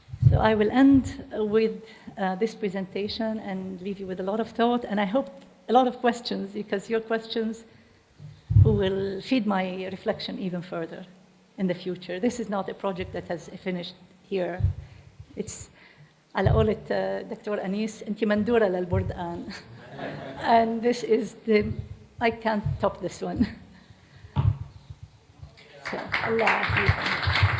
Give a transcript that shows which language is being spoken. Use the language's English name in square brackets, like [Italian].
[English] So I will end with this presentation and leave you with a lot of thought, and I hope a lot of questions, because your questions will feed my reflection even further in the future. This is not a project that has finished here. It's [Arabic] على قولة دكتور أنيس أنت مندورة للبردقان. [English] And this is I can't top this one. So, Allah [Arabic] يحفظكم.